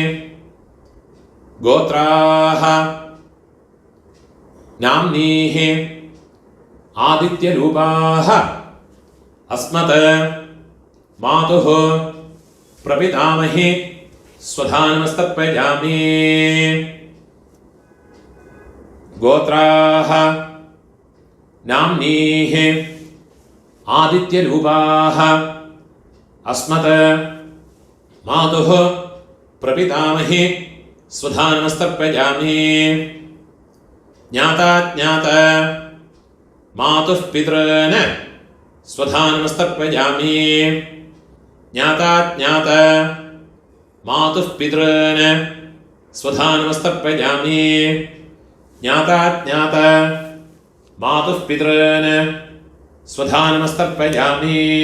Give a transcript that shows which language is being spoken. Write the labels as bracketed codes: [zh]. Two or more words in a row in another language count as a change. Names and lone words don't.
[sa] ഗോത്രാഹ നാംനീഹി ആദിത്യരൂപാഹ അസ്മത് മാതുഃ പ്രപിതാമഹി സ്വധാ നമസ്തർപ്പയാമി. ഗോത്രാഹ നാംനീഹി ആദിത്യരൂപാഹ അസ്മത് മാതുഃ प्रपितामही स्वधा नमस्तर्पयामि ज्ञाता ज्ञात मातुः पितॄन् स्वधा नमस्तर्पयामि ज्ञाता ज्ञात मातुः पितॄन् स्वधा नमस्तर्पयामि ज्ञाता ज्ञात मातुः पितॄन् स्वधा नमस्तर्पयामि